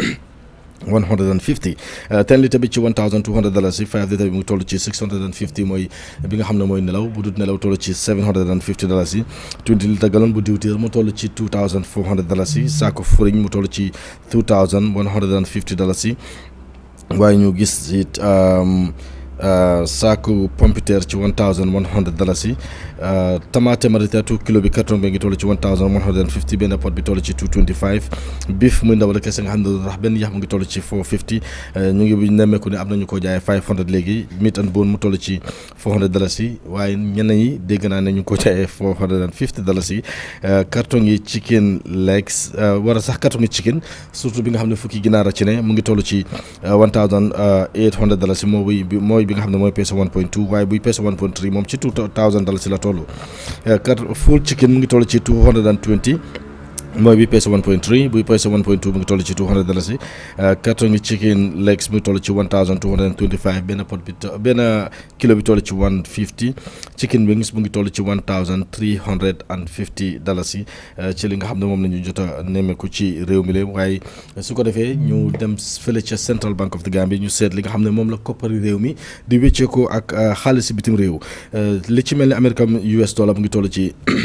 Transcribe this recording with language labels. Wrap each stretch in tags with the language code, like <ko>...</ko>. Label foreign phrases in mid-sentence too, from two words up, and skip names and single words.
<wo>10 litre bi ci $1,200 5 litre bi mu ngi toll ci $650 mooy bi nga xam ne mooy nelaw bu dut nelaw toll ci $750 20 litre gallon bu diwtiir mu toll ci $2,400 saako furiñ mu toll ci $2,150 waaye ñu gis it saaku pompiteer ci $1,100 tamaate marita 2 kilo bi carton bi ngi toll ci $1,150 benn pot bi toll ci $225 beef muy ndaw la kese nga xam ne ndax benn yax mu ngi toll ci $450 ñu ngi nemmeeku ne am nañu ko jaayee $500 léegi</wo> <en>meat and bone</en> <wo>mu toll ci $400 waaye ñeneen yi dégg naa ne ñu ko jaayee $450 carton yi</wo> <en>chicken legs</en> <wo>war a sax carton yi chicken surtout bi nga xam ne fukki ginaar a ci ne mu ngi toll ci $1,800 mooy bi nga xam ne mooy peese 1.2 waaye buy peese 1.3 moom ci $2,000 la toll</wo> <en>full chicken</en> <wo>mu ngi toll ci $220 mooy bi peese 1.3 buy peese 1.2 mu ngi toll ci $200 carton yi</wo> <en>chicken legs</en> <wo>mu ngi toll ci $1,225 benn kilo bi toll ci $150</wo> <en>chicken wings</en> <wo>mu ngi toll ci $1,350 ci li nga xam ne moom la ñu jot a nemmeeku ci réew mi la waaye su ko defee ñu dem fële ca Central Bank of the Gambia ñu seet li nga xam ne moom la koppari réew mi di wécceekoo ak xaalis bitim réew li ci mel ni</wo> <en>American US dollar</en> <wo>mu ngi toll ci</wo>